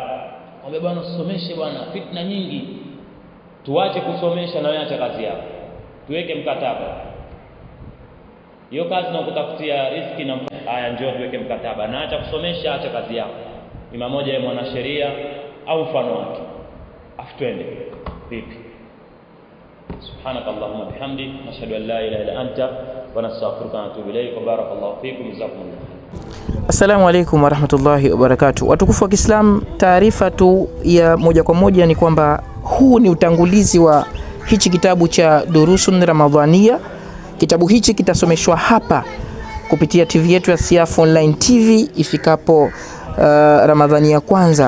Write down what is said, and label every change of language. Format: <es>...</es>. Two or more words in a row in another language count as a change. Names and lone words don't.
<sw>Ombe bwana usomeshe bwana, fitna nyingi. Tuache kusomesha na wewe acha kazi yako, tuweke mkataba. Hiyo kazi na kutafutia riziki na haya, njoo tuweke mkataba, na acha kusomesha, acha kazi yako, ima moja ya mwanasheria au mfano wake, aftwende vipi.</sw> <ar>سبحانك اللهم بحمدك نشهد أن لا إله إلا أنت ونستغفرك ونتوب إليك وبارك الله فيكم جزاكم الله. السلام عليكم ورحمة الله وبركاته.</ar> <sw>Watukufu wa Kiislamu, taarifa tu ya moja kwa moja ni kwamba huu ni utangulizi wa hichi kitabu cha Durusun Ramadhania. Kitabu hichi kitasomeshwa hapa kupitia TV yetu ya Siaf Online TV ifikapo Ramadhani ya kwanza.</sw>